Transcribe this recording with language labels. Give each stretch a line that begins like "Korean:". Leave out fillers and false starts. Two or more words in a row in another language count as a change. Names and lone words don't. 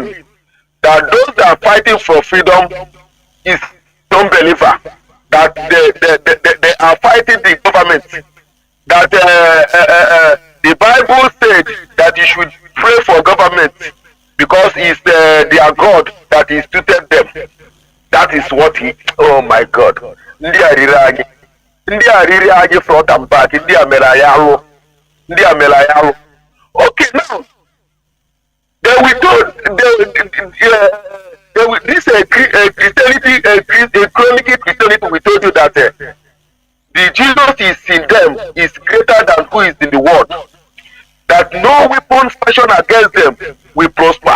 English: That those that are fighting for freedom is non-believer, that they are fighting the government, that the Bible said that you should pray for government because it's their God that instituted them. That is what he, oh my God.
Igbo: Ndị a riri anyị
English: front and back,
Igbo: ndị a mere anyị alụ. Ndị a mere anyị alụ.
English: Okay, now, they will do, this Christianity, a chronic Christianity, we told you that the Jesus is in them is greater than who is in the world. That no weapon fashioned against them will prosper.